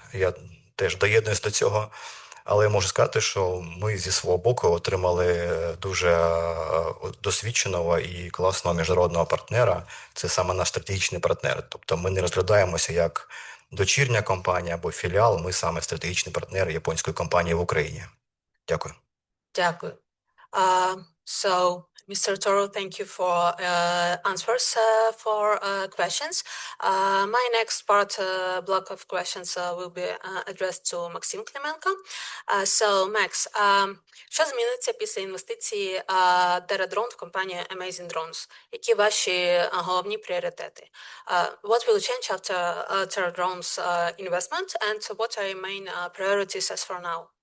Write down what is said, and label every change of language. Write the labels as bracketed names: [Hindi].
[Ukrainian] Я теж доєднуюсь до цього. Але я можу сказати, що ми зі свого боку отримали дуже досвідченого і класного міжнародного партнера. Це саме наш стратегічний партнер. Тобто ми не розглядаємося як дочірня компанія або філіал. Ми саме стратегічний партнер японської компанії в Україні. Дякую. Дякую. [English] So, Mr. Toru, thank you for answers for questions. My next block of questions will be addressed to Maksym Klymenko. So, [Ukrainian] Max, що зміниться після інвестиції Terra Drone в компанію Amazing Drones? Які ваші головні пріоритети? [English] What will change after Terra Drone's investment, and what are your main priorities as for now?